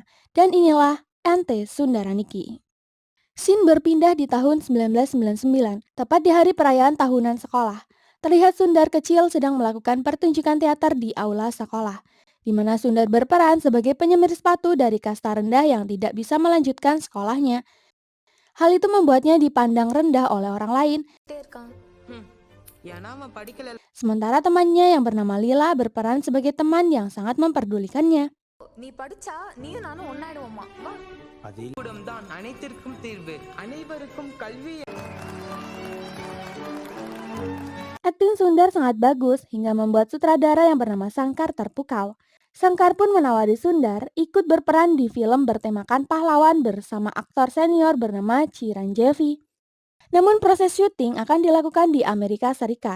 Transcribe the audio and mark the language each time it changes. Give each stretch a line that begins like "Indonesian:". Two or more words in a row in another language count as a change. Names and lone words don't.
Indonesian: Dan inilah Ente Sundaraniki. Scene berpindah di tahun 1999, tepat di hari perayaan tahunan sekolah. Terlihat Sundar kecil sedang melakukan pertunjukan teater di aula sekolah, di mana Sundar berperan sebagai penyemir sepatu dari kasta rendah yang tidak bisa melanjutkan sekolahnya. Hal itu membuatnya dipandang rendah oleh orang lain,
Tamil: இருக்கான் ஏன்னா அவன் படிக்கல
Indonesian: sementara temannya yang bernama Lila berperan sebagai teman yang sangat memperdulikannya.
Tamil: நீ படிச்சா நீயும் நானும் ஒன்னாயிடுவோமா வா கூடம் தான் அனைத்திற்கும் தீர்வு அனைவருக்கும் கல்வி
Indonesian: Akting Sundar sangat bagus hingga membuat sutradara yang bernama Sangkar terpukau. Sangkar pun menawari Sundar ikut berperan di film bertemakan pahlawan bersama aktor senior bernama Chiranjeevi. Namun proses syuting akan dilakukan di Amerika Serikat.